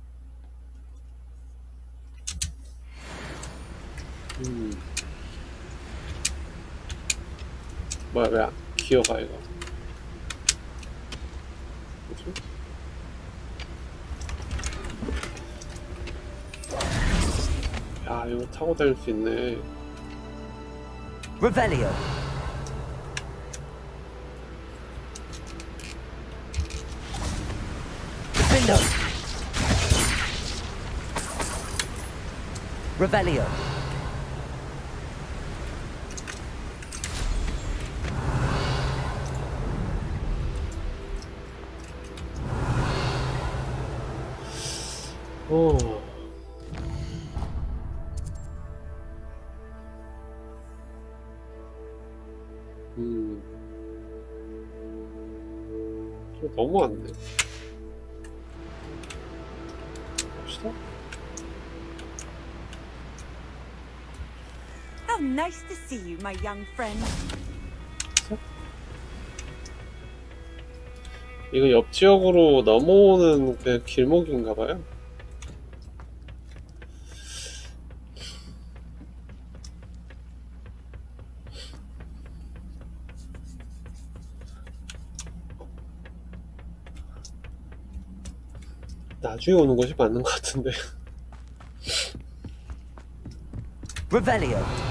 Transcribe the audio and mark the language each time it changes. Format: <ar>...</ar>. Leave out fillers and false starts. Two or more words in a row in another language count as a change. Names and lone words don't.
<ko>뭐야, 왜 안 기어가 이거? 뭐지? 야, 이거 타고 다닐 수 있네.</ko> <la>Revelio. Defendo. Revelio.</la> <ko>오. 좀 너무한데. 봅시다.</ko> <en>How nice to see you, my young friend.</en> <ko>이거 옆 지역으로 넘어오는 그 길목인가봐요. 나중에 오는 것이 맞는 것 같은데. Revelio.</ko>